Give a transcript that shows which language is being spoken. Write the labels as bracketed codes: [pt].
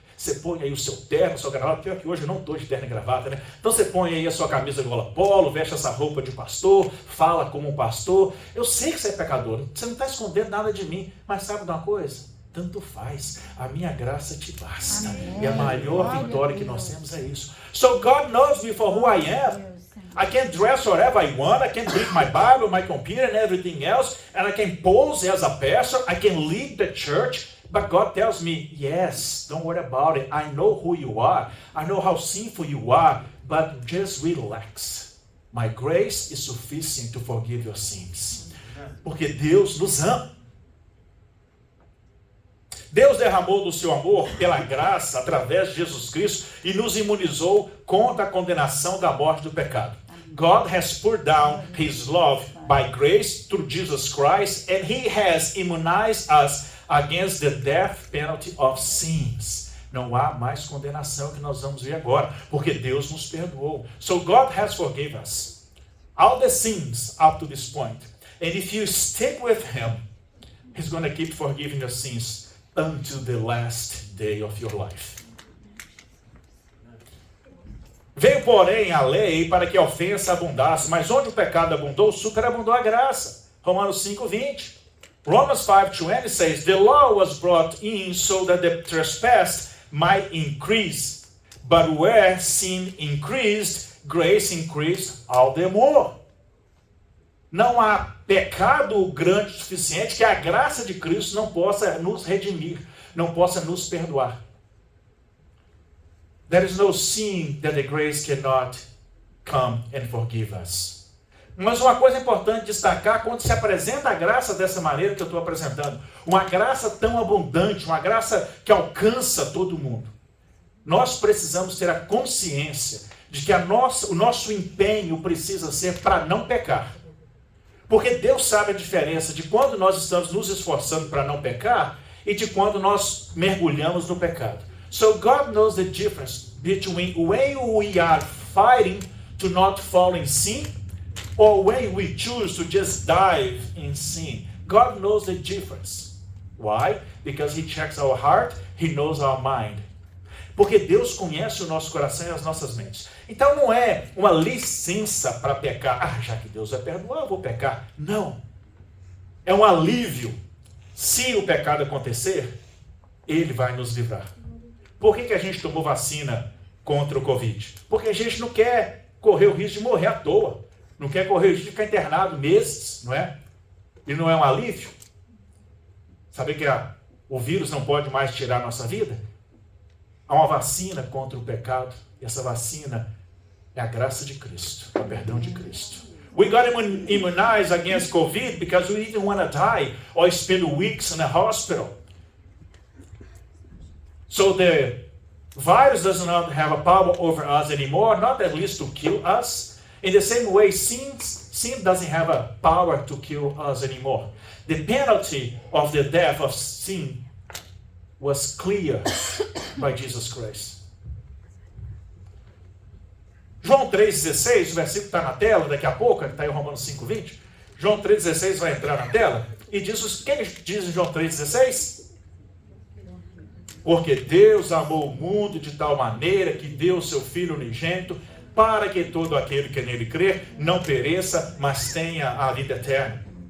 [pt] Você põe aí o seu terno, sua gravata. Pior que hoje eu não estou de terno e gravata, né? Então você põe aí a sua camisa gola polo, veste essa roupa de pastor, fala como um pastor. Eu sei que você é pecador, você não está escondendo nada de mim. Mas sabe de uma coisa? Tanto faz, a minha graça te basta. Amém. E a maior vitória que nós temos é isso. [en] So God knows me for who I am. I can dress whatever I want. I can bring my Bible, my computer and everything else. And I can pose as a pastor. I can lead the church. But God tells me, yes, don't worry about it. I know who you are. I know how sinful you are. But just relax. My grace is sufficient to forgive your sins. [pt] Porque Deus nos ama. Deus derramou do seu amor pela graça através de Jesus Cristo e nos imunizou contra a condenação da morte do pecado. [en] God has poured down His love by grace through Jesus Christ, and He has immunized us against the death penalty of sins. [pt] Não há mais condenação, que nós vamos ver agora, porque Deus nos perdoou. [en] So God has forgiven us all the sins up to this point. And if you stick with Him, He's going to keep forgiving your sins until the last day of your life. [pt] Veio, porém, a lei para que a ofensa abundasse, mas onde o pecado abundou, superabundou a graça. [en] Romanos 5:20. Romans 5:20 says, the law was brought in so that the trespass might increase. But where sin increased, grace increased all the more. [pt] Não há pecado grande o suficiente que a graça de Cristo não possa nos redimir, não possa nos perdoar. [en] There is no sin that the grace cannot come and forgive us. [pt] Mas uma coisa importante destacar, quando se apresenta a graça dessa maneira que eu estou apresentando, uma graça tão abundante, uma graça que alcança todo mundo, nós precisamos ter a consciência de que o nosso empenho precisa ser para não pecar. Porque Deus sabe a diferença de quando nós estamos nos esforçando para não pecar e de quando nós mergulhamos no pecado. [en] So God knows the difference between when we are fighting to not fall in sin or when we choose to just dive in sin. God knows the difference. Why? Because He checks our heart, He knows our mind. [pt] Porque Deus conhece o nosso coração e as nossas mentes. Então não é uma licença para pecar. Já que Deus vai perdoar, eu vou pecar. Não. É um alívio. Se o pecado acontecer, Ele vai nos livrar. Por que a gente tomou vacina contra o Covid? Porque a gente não quer correr o risco de morrer à toa. Não quer correr o risco de ficar internado meses, não é? E não é um alívio? Saber que o vírus não pode mais tirar a nossa vida? Há uma vacina contra o pecado. E essa vacina é a graça de Cristo, o perdão de Cristo. [en] We got immunized against COVID because we didn't want to die or spend weeks in a hospital. So the virus does not have a power over us anymore, not at least to kill us. In the same way, sin doesn't have a power to kill us anymore. The penalty of the death of sin was clear by Jesus Christ. [pt] João 3,16, o versículo está na tela daqui a pouco, está aí o Romanos 5,20. João 3,16 vai entrar na tela e diz o que diz em João 3,16? Porque Deus amou o mundo de tal maneira que deu o seu Filho unigênito para que todo aquele que nele crer não pereça, mas tenha a vida eterna.